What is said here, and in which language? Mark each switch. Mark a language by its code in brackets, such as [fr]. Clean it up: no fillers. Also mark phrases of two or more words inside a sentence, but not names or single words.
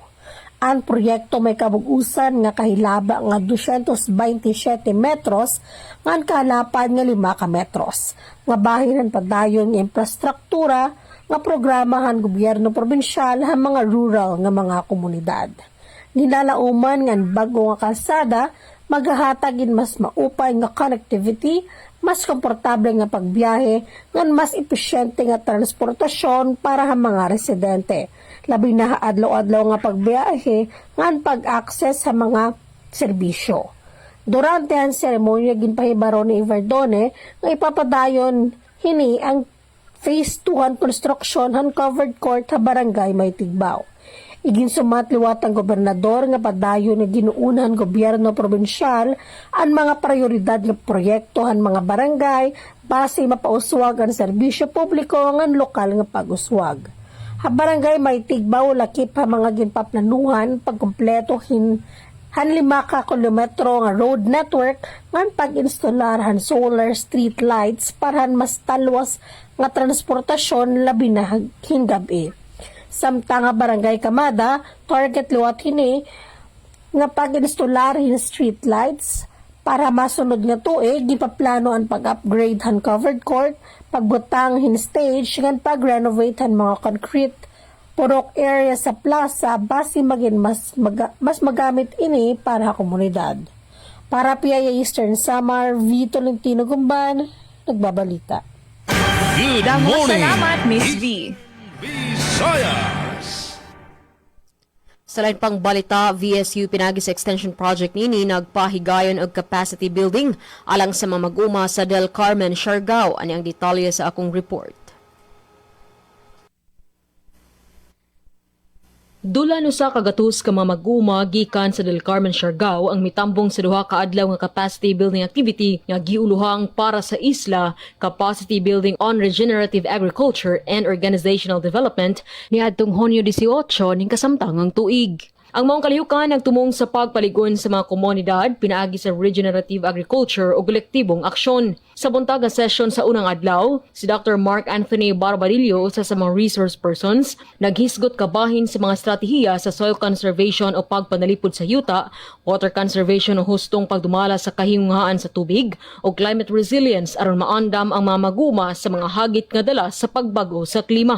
[war] Ang proyekto may kabugusan nga kahilaba nga 227 metros nga kahalapan nga 5 ka metros. Nga bahinan padayon nga infrastruktura nga programahan gobyerno probinsyal ha mga rural nga mga komunidad. Nilalauman nga bago nga kalsada maghahatagin mas maupay nga connectivity, mas komportable nga pagbiyahe, nga mas epesyente nga transportasyon para sa mga residente. Labi na adlaw-adlaw nga pagbiyahe, nga pag-access sa mga serbisyo. Durante ang seremonya ginpahibaro ni Ivardone nga ipapadayon hini ang [en] Phase 2 construction [war] han covered court sa barangay may Tigbao. Iginsumat liwat ang gobernador nga padayon nga ginuunahan gobyerno probinsyal ang mga prioridad nga proyekto han mga barangay base mapauswag ang serbisyo publiko ngan lokal nga pag-uswag. Ha barangay may Tigbao lakip ha mga ginpaplanuhan pagkumpleto han 5 ka kilometro nga road network ngan pag-instalar han [en] solar street lights [war] para han mas talwas nga transportasyon labi na hingabi. Samtang nga barangay kamada, target liwat hini nga pag-instalar hin [en] street lights [war] para masunod nga tuig gipaplano ang pag-upgrade han [en] covered court, [war] pagbutang hin stage ngan pag-renovate han mga [en] concrete purok area [war] sa plaza base magin mas magamit ini para sa komunidad. Para PIA Eastern Samar, V. Tolentino Gumban, nagbabalita. [en] Good [war] Damo [en] morning, [war] salamat, Miss V. [en] Visayas. [ceb] Sa lain pang balita, VSU pinagi sa extension project nini nagpahigayon og [en] capacity building [ceb] alang sa mga mag-uma sa Del Carmen, Siargao. Ani ang detalye sa akong report. Dula no sa kagatus ka mga mag-uma gikan sa Del Carmen, Siargao ang mitambong sa duha ka adlaw nga [en] capacity building activity [ceb] nga giuluhang para sa isla, [en] capacity building on regenerative agriculture and organizational development [ceb] niadtong Hunyo 18 ning kasamtangang tuig. [en] Ang maong kalihukan nagtumong sa pagpaligon sa mga komunidad pinaagi sa regenerative agriculture o kolektibong aksyon. Sa buntag nga session sa unang adlaw, si Dr. Mark Anthony Barbadillo, usa sa mga resource persons, naghisgot kabahin sa mga estratehiya sa soil conservation o pagpanalipod sa yuta, water conservation o hustong pagdumala sa kahinguhaan sa tubig, o climate resilience aron maandam ang mga maguma sa mga hagit nga dala sa pagbago sa klima.